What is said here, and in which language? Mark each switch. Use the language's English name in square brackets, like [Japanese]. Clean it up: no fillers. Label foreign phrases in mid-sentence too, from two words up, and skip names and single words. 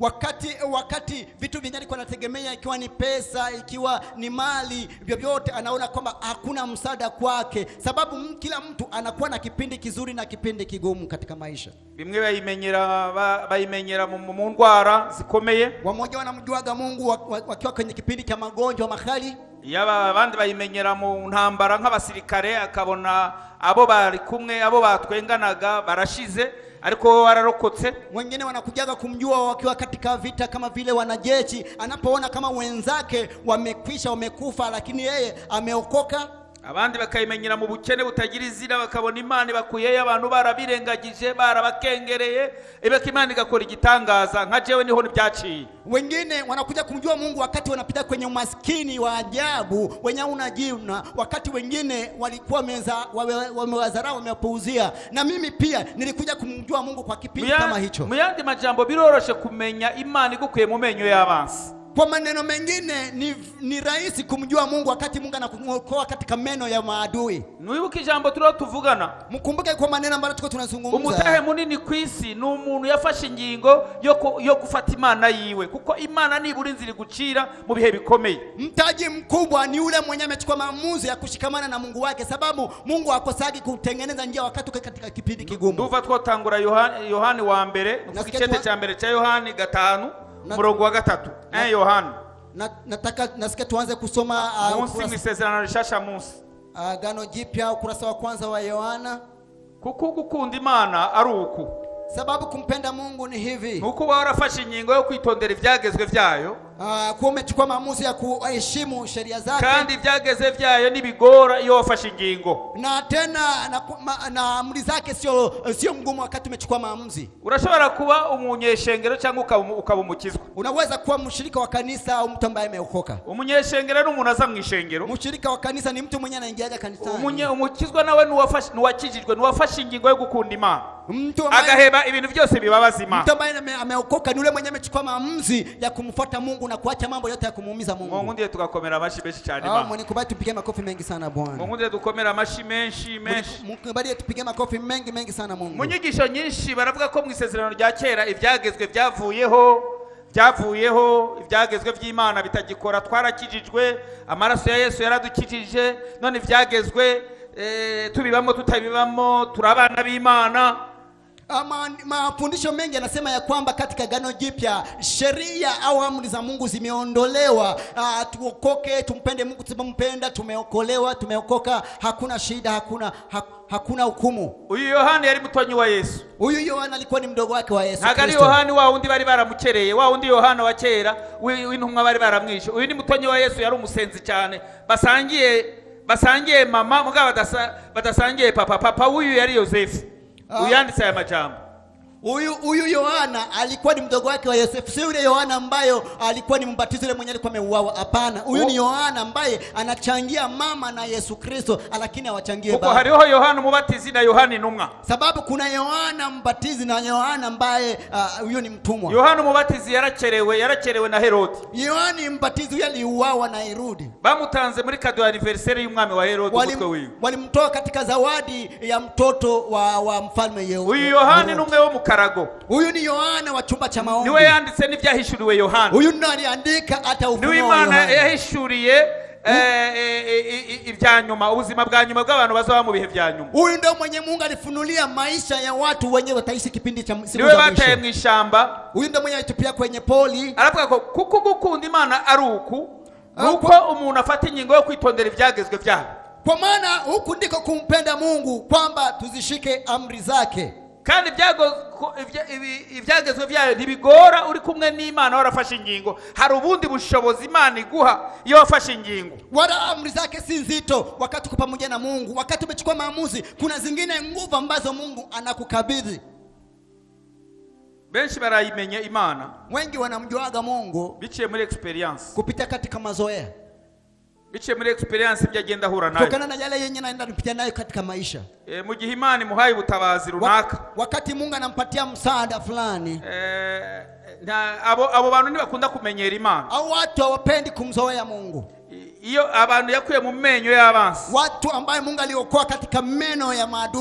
[Swahili] Wakati vitu vingi alikuwa anategemea, ikiwa ni pesa, ikiwa ni mali, vyovyote anaona kwamba hakuna msaada kwake, sababu kila mtu anakuwa na kipindi kizuri na kipindi kigumu katika maisha. [Rundi] Bimwe bayimenyera mu ndwara zikomeye, [Swahili] wamoja wanamjuaga Mungu wakiwa kwenye kipindi cha magonjwa makali, [Rundi] yaba abandi bayimenyera mu ntambara nk'abasirikare, akabona abo bari kumwe, abo batwenganaga barashize ariko wararokotse. [Swahili] Wengine wanakujaga kumjua wakiwa katika vita kama vile wanajeshi, anapoona kama wenzake wamekwisha, wamekufa, lakini yeye ameokoka. [Rundi] Abandi bakayimenyera mu bukene butagira izina, bakabona Imana bakuyeye abantu barabirengagije, barabakengereye, ibeka Imana igakora igitangaza nka jewe niho nibyaciye. [Swahili] Wengine wanakuja kumjua Mungu wakati wanapita kwenye umaskini wa ajabu wenye unajina, wakati wengine walikuwa wamewazarau, wamepuuzia. Na mimi pia nilikuja kumjua Mungu kwa kipindi kama hicho. [Rundi] Muyandi majambo biroroshe kumenya Imana igukuye mu menyo y'abansi. [Swahili] Kwa maneno mengine ni rahisi kumjua Mungu wakati Mungu anakuokoa katika meno ya maadui. [Rundi] Nuibuka ijambo turo tuvugana, [Swahili] mkumbuke kwa maneno ambayo tuko tunazungumza. [Rundi] Umutahe munini kwisi ni umuntu yafashe ingingo yo gufata Imana yiwe, kuko Imana ni buri nzira gucira mu bihe bikomeye. [Swahili] Mtaji mkubwa ni ule mwenye amechukua maamuzi ya kushikamana na Mungu wake, sababu Mungu akosagi kutengeneza njia wakati uko katika kipindi kigumu. [Rundi] Nduva twatangura Yohani wa mbere, ikicete [Swahili] cha mbere cha [Rundi] Yohani 5 murongo wa 3. Yohana [Swahili] nataka nasikia tuanze kusoma [Rundi] munsi Isezerano Rishasha munsi [Swahili] Agano Jipya ukurasa wa kwanza wa Yohana. [Rundi] Kuko gukunda Imana ari uku, [Swahili] sababu kumpenda Mungu ni hivi, [Rundi] nuko warafashe ingingo yo kwitondera ibyagezwe byayo, [Swahili] kuwa umechukua maamuzi ya kuheshimu sheria zake, [Rundi] kandi ibyageze byayo nibigora iyo wafashe ingingo, [Swahili] na tena na amri zake sio mgumu wakati umechukua maamuzi. [Rundi] Urashobora kuba umunyeshengero cyangwa ukaba umukizwa. [Swahili] Unaweza kuwa mshirika wa kanisa au mtu ambaye ameokoka. [Rundi] Umunyeshengero n'umuntu aza mu ishengero, [Swahili] mshirika wa kanisa ni mtu mwenye anaingiaga kanisani. [Rundi] Umukizwa nawe nuwakijijwe, nuwafashe ingingo yo gukunda Imana, agaheba ibintu byose bibabaza Imana. [Swahili] Mtu ambaye ameokoka ni yule mwenye amechukua maamuzi ya kumfuata Mungu na kuacha mambo yote ya kumuumiza Mungu. [Rundi] Mungu ndiye tukakomera amashi menshi cyane Imana. [Swahili] Mungu nikubali tupige makofi mengi sana Bwana. [Rundi] Mungu ndiye dukomera amashi menshi. [Swahili] Mungu nikubali tupige makofi mengi sana Mungu. [Rundi] Munyigisho nyinshi baravuga ko mu Isezerano rya kera ibyagezwe byavuyeho, ibyagezwe by'Imana bitagikora, twarakijijwe, amaraso ya Yesu yaradukijije, none ibyagezwe tubibamo tutabibamo turabana b'Imana. [Swahili] Mafundisho mengi yanasema ya kwamba katika Agano Jipya sheria au amri za Mungu zimeondolewa. Tuokoke, tumpende Mungu, tumpenda, tumeokolewa, tumeokoka, hakuna shida, hakuna hukumu. [Rundi] Uyu Yohana yari mutonyi wa Yesu. [Swahili] Uyu Yohana alikuwa ni mdogo wake wa Yesu. [Rundi] Nagari Yohana wa undi bari baramukereye, wa undi Yohana wa kera w'intumwa bari baramwishe. Uyu ni mutonyi wa Yesu, yari umusenzi cyane, basangiye mama mugabo badasangiye papa. Uyu yari Yosefu. Uyanditse aya majambo. [Swahili] Uyu Yohana alikuwa ni mdogo wake wa Yosefu. Si yule Yohana ambaye alikuwa ni mbatizo yule mwenye alikuwa ameuawa. Hapana. Huyu ni Yohana ambaye anachangia mama na Yesu Kristo, lakini hawachangie baba. [Rundi] Kuko hariho Yohana mubatizi na Yohana intumwa. [Swahili] Sababu kuna Yohana mbatizi na Yohana ambaye huyo ni mtumwa. [Rundi] Yohana mubatizi yaracherewe na Herode. [Swahili] Yohana mbatizi yule aliuawa na Herode. [Rundi] Bamutanze muri kado anniversary y'umwami wa Herode umutwe wiwe. [Swahili] Walimtoa katika zawadi ya mtoto wa mfalme Herode. [Rundi] Uyu Yohana numwe wo mukarago. [Swahili] Huyu ni Yohana wa chumba cha maombi. [Rundi] Niwe yanditse n'ibyahishuriwe Yohana. [Swahili] Huyu ndiye aliandika hata ufunuo wa Yohana. [Rundi] Niwe Imana yahishuriye ibyanyuma, ubuzima bwa nyuma bw'abantu bazaba mu bihe bya nyuma. [Swahili] Huyu ndio mwenye Mungu alifunulia maisha ya watu wenyewe wataishi kipindi cha siku za mwisho. [Rundi] Niwe bataye mu ishamba. [Swahili] Huyu ndio mwenye alitupia kwenye poli. [Rundi] Aravuga ko kuko gukunda Imana ari uku, nuko umuntu afata ingingo yo kwitondera ibyagezwe byayo. [Swahili] Kwa maana huku ndiko kumpenda Mungu, kwamba tuzishike amri zake. [Rundi] Kandi ibyagezwe byayo ntibigora uri kumwe n'Imana warafashe ingingo. Hari ubundi bushobozi Imana iguha iyo wafashe ingingo. [Swahili] Wala amri zake si nzito wakati uko pamoja na Mungu. Wakati umechukua maamuzi, kuna zingine nguvu ambazo Mungu anakukabidhi. [Rundi] Benshi barayimenya Imana. [Swahili] Wengi wanamjuaga Mungu [Rundi] biciye muri experience, [Swahili] kupita katika mazoea. [Rundi] Biciye muri experience byagenda hura nayo. [Swahili] Tokana na yale yenye naenda kupitia nayo katika maisha. [Rundi] Mu gihe Imana muhaye ubutabazi runaka. [Swahili] Wakati Mungu anampatia msaada fulani. [Rundi] abo bantu ntibakunda kumenyera Imana. [Swahili] Au watu hawapendi kumzoea Mungu. [Rundi] Iyo abantu yakuye mu menyo y'abansi. [Swahili] Watu ambaye Mungu aliokoa katika meno ya maadui.